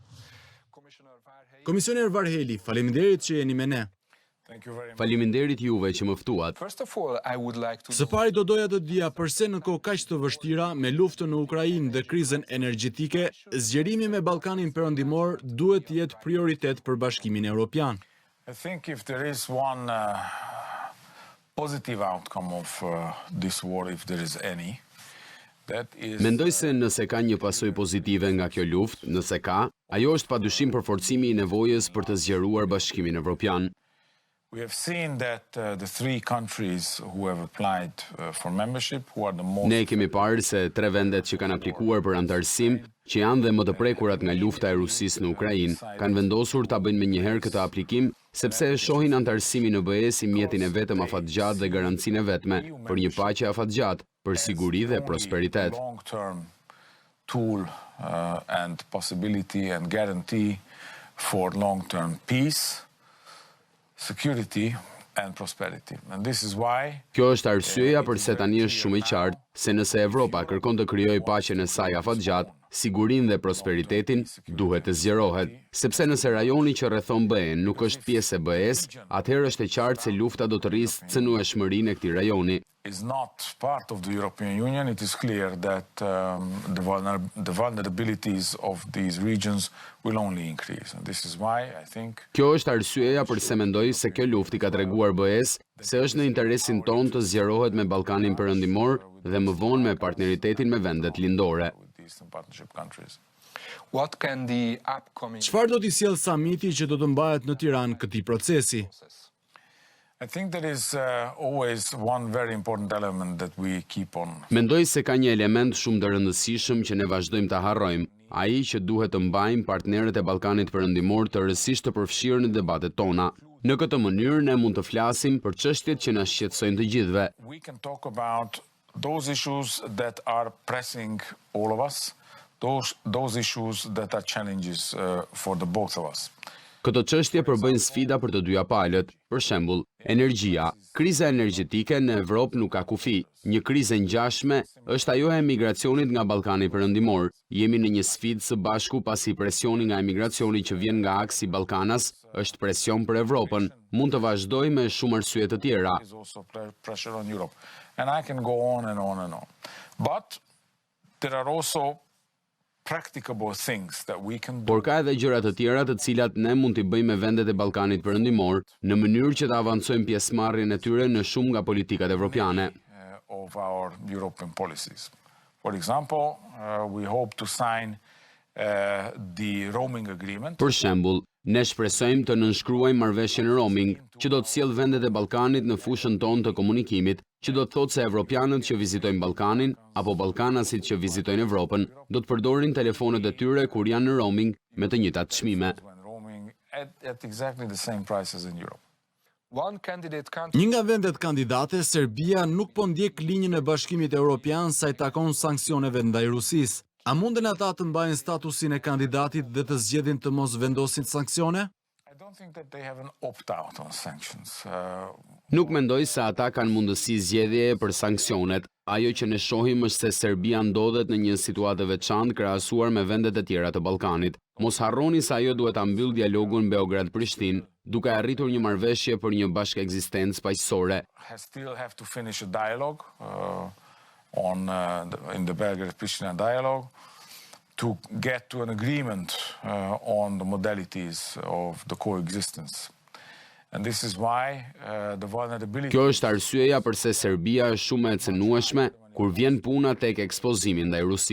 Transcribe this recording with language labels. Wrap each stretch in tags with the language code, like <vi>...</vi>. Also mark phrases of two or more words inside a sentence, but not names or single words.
<sq>Komisioner Varhelyi, faleminderit që jeni me ne. Faleminderit juve që më ftuat. Së pari do doja të dija përse në kohë kaq të vështira me luftën në Ukrainë dhe krizën energjetike, zgjerimi me Ballkanin Perëndimor duhet të jetë prioritet për Bashkimin Evropian.</sq> <en>I think if there is one positive outcome of this war, if there is any, that is...</en> <sq>Mendoj se nëse ka një pasojë pozitive nga kjo luftë, nëse ka, ajo është padyshim përforcimi i nevojës për të zgjeruar Bashkimin Evropian.</sq> <en>We have seen that the three countries who have applied for membership, who are the most...</en> <sq>Ne kemi parë se 3 vendet që kanë aplikuar për antarësim, që janë dhe më të prekurat nga lufta e Rusisë në Ukrainë, kanë vendosur ta bëjnë menjëherë këtë aplikim, sepse e shohin antarësimin në BE si mjetin e vetëm afatgjatë dhe garancinë e vetme për një paqe afatgjatë, për siguri dhe prosperitet.</sq> <en>Long-term tool and possibility and guarantee for long-term peace, security and prosperity. And this is why...</en> <sq>Kjo është arsyeja përse tani është shumë i qartë se nëse Evropa kërkon të krijojë paqen e saj afatgjatë, sigurinë dhe prosperitetin, duhet të zgjerohet, sepse nëse rajoni që rrethon BE-n nuk është pjesë e BE-s, atëherë është e qartë se lufta do të rrisë cënueshmërinë e këtij rajoni.</sq> <en>Is not part of the European Union, it is clear that the vulnerabilities of these regions will only increase. And this is why I think...</en> <sq>Kjo është arsyeja përse mendoj se kjo luftë i ka treguar BE-s se është në interesin ton të zgjerohet me Ballkanin Perëndimor dhe më vonë me partneritetin me vendet lindore. Çfarë do t'i sjellë samiti që do të mbahet në Tiranë këtij procesi?</sq> <en>I think there is always one very important element that we keep on.</en> <sq>Mendoj se ka një element shumë të rëndësishëm që ne vazhdojmë ta harrojmë, ai që duhet të mbajmë partnerët e Ballkanit Perëndimor të rësisht të përfshirë në debatet tona. Në këtë mënyrë ne mund të flasim për çështjet që na shqetësojnë të gjithëve.</sq> <en>We can talk about those issues that are pressing all of us, those issues that are challenges for the both of us.</en> <sq>Këto çështje përbëjnë sfida për të dyja palët, për shembull, energjia. Kriza energjetike në Evropë nuk ka kufi. Një krizë ngjashme është ajo e emigracionit nga Ballkani Perëndimor. Jemi në një sfidë së bashku pasi presioni nga emigracioni që vjen nga aksi Ballkanas është presion për Evropën. Mund të vazhdoj me shumë arsye të tjera.</sq> <en>And I can go on and on and on. But there are also practicable things that we can do.</en> <sq>Por ka edhe gjëra të tjera të cilat ne mund t'i bëjmë me vendet e Ballkanit Perëndimor në mënyrë që të avancojmë pjesëmarrjen e tyre në shumë nga politikat evropiane.</sq> <en>Of our European policies. For example, we hope to sign the roaming agreement.</en> <sq>Për shembull, ne shpresojmë të nënshkruajmë marrëveshjen roaming, që do të sjellë vendet e Ballkanit në fushën tonë të komunikimit, që do të thotë se evropianët që vizitojnë Ballkanin apo ballkanasit që vizitojnë Evropën do të përdorin telefonet e tyre kur janë në roaming me të njëjtat çmime.</sq> <en>At exactly the same prices in Europe.</en> <sq>Një nga vendet kandidate, Serbia, nuk po ndjek linjën e Bashkimit Evropian sa i takon sanksioneve ndaj Rusisë. A munden ata të mbajnë statusin e kandidatit dhe të zgjedhin të mos vendosin sanksione?</sq> <en>I don't think that they have an opt-out on sanctions.</en> <sq>Nuk mendoj se ata kanë mundësi zgjedhjeje për sanksionet. Ajo që ne shohim është se Serbia ndodhet në një situatë të veçantë krahasuar me vendet e tjera të Ballkanit. Mos harroni se ajo duhet ta mbyll dialogun Beograd-Prishtinë, duke arritur një marrëveshje për një bashkëekzistencë paqësore.</sq> <en>Still have to finish a dialogue in the Belgrade-Pristina dialogue to get to an agreement on the modalities of the coexistence. And this is why the vulnerability...</en> <sq>Kjo është arsyeja përse Serbia është shumë e cënueshme kur vjen puna tek ekspozimi ndaj Rusisë.</sq>